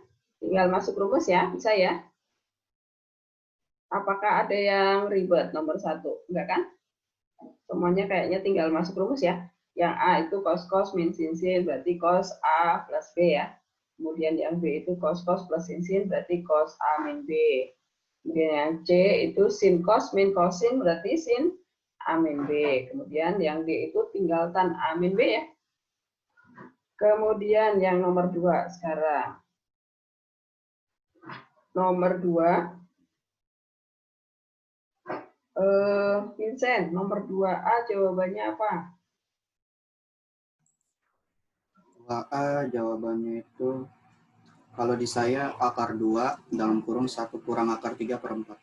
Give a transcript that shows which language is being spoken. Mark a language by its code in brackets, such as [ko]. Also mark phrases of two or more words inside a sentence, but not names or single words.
[id] Tinggal masuk rumus ya, bisa ya? Apakah ada yang ribet nomor 1? Enggak kan? Semuanya kayaknya tinggal masuk rumus ya. Yang A itu cos min sin, berarti cos A plus B ya. Kemudian yang B itu cos plus sin, berarti cos A min B. Kemudian yang C itu sin cos min sin, berarti sin A min B. Kemudian yang D itu tinggal tan A min B ya. Kemudian yang nomor 2 sekarang. Nomor 2. Vincent, nomor 2A jawabannya apa? 2A jawabannya itu, kalau di saya akar 2 dalam kurung 1 kurang akar 3/4.